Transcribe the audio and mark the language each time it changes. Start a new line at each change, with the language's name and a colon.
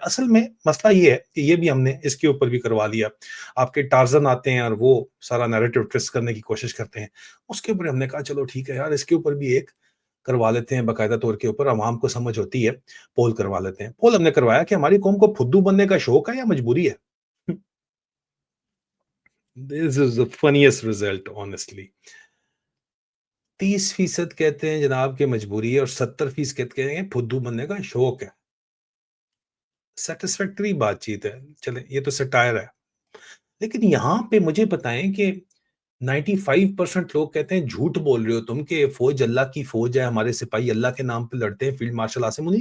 Urdu: اصل میں مسئلہ یہ ہے کہ یہ بھی ہم نے اس کے اوپر بھی کروا لیا. آپ کے ٹارزن آتے ہیں اور وہ سارا نیریٹو ٹویسٹ کرنے کی کوشش کرتے ہیں. اس کے اوپر ہم نے کہا چلو ٹھیک ہے یار، اس کے اوپر بھی ایک کروا لیتے ہیں باقاعدہ طور کے اوپر، عوام کو سمجھ ہوتی ہے، پول کروا لیتے ہیں. پول ہم نے کروایا کہ ہماری قوم کو پھدو بننے کا شوق ہے یا مجبوری ہے.
English: This is the funniest result, honestly.
Urdu: 30% کہتے ہیں جناب کہ مجبوری ہے، اور 70% کہتے ہیں پھدو بننے کا شوق ہے. سیٹسفیکٹری بات چیت ہے، چلیں یہ تو سٹائر ہے. لیکن یہاں پہ مجھے بتائیں کہ 95% لوگ کہتے ہیں جھوٹ بول رہے ہو تم کہ فوج اللہ کی فوج ہے، ہمارے سپاہی اللہ کے نام پہ لڑتے ہیں، فیلڈ مارشل عاصم منیر.